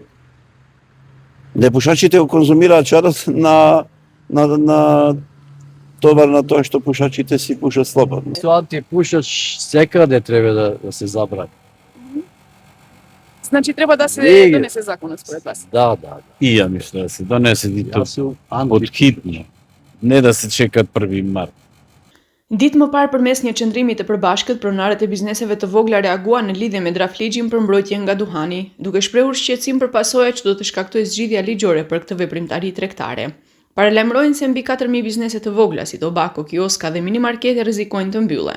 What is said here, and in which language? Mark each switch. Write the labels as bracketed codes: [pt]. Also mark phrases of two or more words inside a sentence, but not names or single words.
[mk] Непушачите го конзумираат чадот на товар на тоа што пушачите си пушат слободно. Антипушач секаде треба да се забрани. Значи треба да се донесе законот според вас. Да. И ја мислам да се донесе и то Јас од хитно, не да се чекат 1 март. [sq] Ditë më parë përmes një qëndrimi të përbashkët, pronarët e bizneseve të vogla reaguan në lidhje me draftligjin për mbrojtje nga duhani, duke shprehur shqetësim për pasojat që do të shkaktojë zgjidhja ligjore për këtë veprimtari tregtare. Paralajmërojnë se mbi 4000 biznese të vogla si tobako, kioska dhe minimarkete rrezikojnë të mbyllen.